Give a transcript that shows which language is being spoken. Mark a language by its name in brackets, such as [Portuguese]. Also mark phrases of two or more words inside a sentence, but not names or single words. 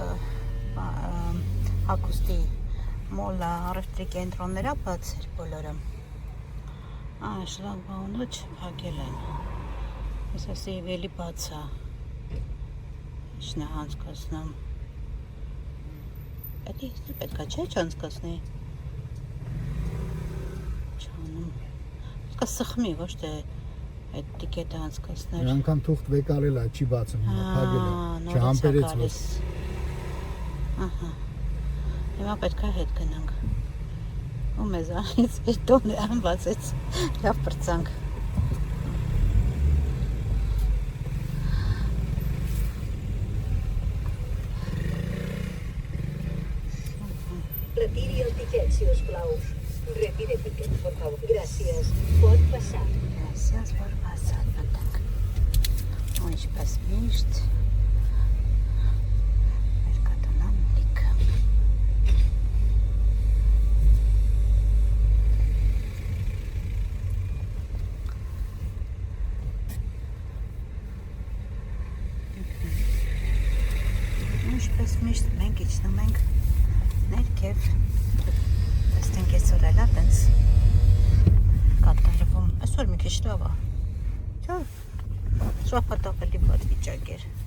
[Armenian] հագուստի մոլա, առևտրի կենտրոնները բաց էր բոլորը։ Շլագբաունը չփակել են։ Ես ասի էլի բաց է։ Ինչն է անցկացնում։ Պետք է չէ չանցկացնի։ Չանում։ Սխմի, ոչ թե այդ տիկետը անցկացներ։ Անգամ թուղթ վեկալել է, չի բացում, փակել է, չհամբերեց ոչ։ Ահա։ Հիմա պետք է հետ գնանք։ Ու մեզանից հետո նրան բացեց, լավ պրծանք։ [Catalan] Retire el tiquet, si us plau. [Spanish] Retire el tiquet, por favor. [Catalan] Gràcies. Pot passar. Gràcies, [Armenian] որ բացած մտանք։ Ու ինչպես միշտ Մերկադոնան լիքը։ Ինչպես միշտ մենք իջնում ենք ներքև, տեսնենք այսօր էլ է տենց կատարվում, այսօր մի քիչ լավ է, չէ, շաբաթ ավելի վատ վիճակ էր,